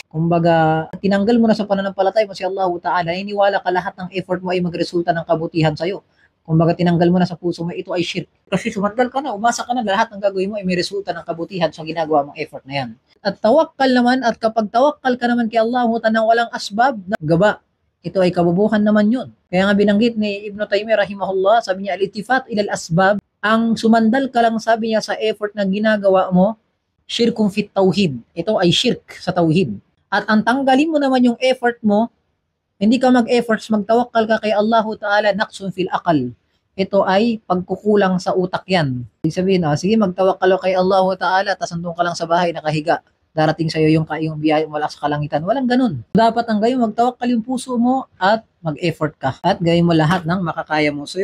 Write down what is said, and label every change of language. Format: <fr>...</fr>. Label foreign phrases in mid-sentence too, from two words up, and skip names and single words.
<tl>Kumbaga, tinanggal mo na sa pananampalatay mo si Allah Ta'ala, naniniwala ka lahat ng effort mo ay magresulta ng kabutihan sa'yo. Kumbaga, tinanggal mo na sa puso mo, ito ay shirk. Kasi sumandal ka na, umasa ka na, lahat ng gagawin mo ay may resulta ng kabutihan sa ginagawa mong effort na yan. At tawakkal naman, at kapag tawakkal ka naman kay Allah Ta'ala walang asbab, gaba, ito ay kabubuhan naman yun. Kaya nga binanggit ni Ibn Taymiyyah rahimahullah, sabi niya,</tl> <ar>الالتفات إلى الأسباب,</ar> <tl>ang sumandal ka lang, sabi niya, sa effort na ginagawa mo,</tl> <ar>شرك في التوحيد.</ar> <tl>Ito ay shirk sa tauhid. At ang tanggalin mo naman yung effort mo, hindi ka mag-efforts, magtawakkal ka kay Allah Ta'ala,</tl> <ar>نقص في العقل.</ar> <tl>Ito ay pagkukulang sa utak yan. Ibig sabihin, sige, magtawakkal ka kay Allah Ta'ala, tas nandun ka lang sa bahay, nakahiga. Darating sa'yo yung biyaya mula sa kalangitan. Walang ganun. Dapat ang gayon, magtawakkal yung puso mo at mag-effort ka. At gawin mo lahat ng makakaya mo. So,</tl>